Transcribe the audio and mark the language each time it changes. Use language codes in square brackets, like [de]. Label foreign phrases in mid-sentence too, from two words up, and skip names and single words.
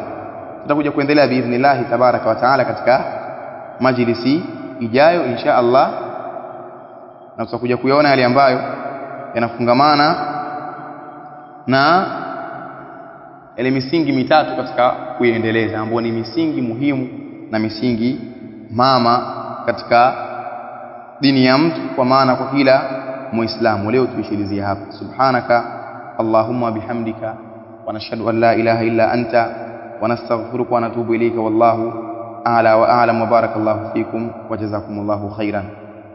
[sw] Tutakuja kuendelea [ar] بإذن الله تبارك وتعالى [sw] katika majlisi ijayo [ar] إن شاء الله, [sw] na tutakuja kuyaona yale ambayo yanafungamana na ile misingi mitatu katika kuiendeleza, ambayo ni misingi muhimu na misingi mama katika dini ya mtu, kwa maana kwa kila Muislamu. Leo tuishilizie hapa. [ar] سبحانك اللهم بحمدك ونشهد أن لا إله إلا أنت ونستغفرك ونتوب إليك، والله أعلى وأعلم، وبارك الله فيكم وجزاكم الله خيرا.